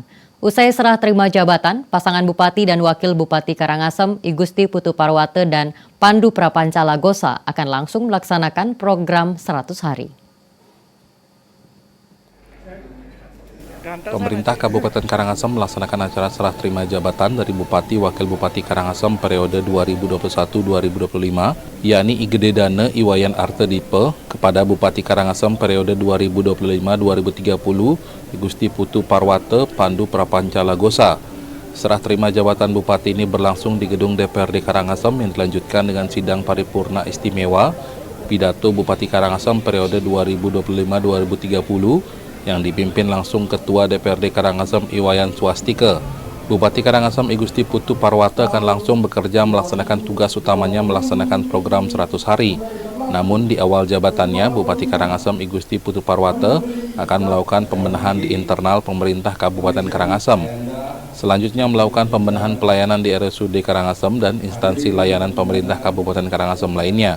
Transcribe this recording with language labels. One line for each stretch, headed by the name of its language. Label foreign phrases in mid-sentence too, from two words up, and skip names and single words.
Indonesian: Usai serah terima jabatan, pasangan Bupati dan Wakil Bupati Karangasem, I Gusti Putu Parwate dan Pandu Prapancala Gosa akan langsung melaksanakan program 100 hari. Pemerintah Kabupaten Karangasem melaksanakan acara serah terima jabatan dari Bupati Wakil Bupati Karangasem periode 2021-2025, yakni I Gede Dane Iwayan Arte Dipe kepada Bupati Karangasem periode 2025-2030, I Gusti Putu Parwate Pandu Prapancala Gosa. Serah terima jabatan Bupati ini berlangsung di gedung DPRD Karangasem yang dilanjutkan dengan sidang paripurna istimewa pidato Bupati Karangasem periode 2025-2030 yang dipimpin langsung Ketua DPRD Karangasem Iwayan Swastika. Bupati Karangasem I Gusti Putu Parwate akan langsung bekerja melaksanakan tugas utamanya melaksanakan program 100 hari. Namun di awal jabatannya, Bupati Karangasem I Gusti Putu Parwate akan melakukan pembenahan di internal pemerintah Kabupaten Karangasem. Selanjutnya melakukan pembenahan pelayanan di RSUD Karangasem dan instansi layanan pemerintah Kabupaten Karangasem lainnya.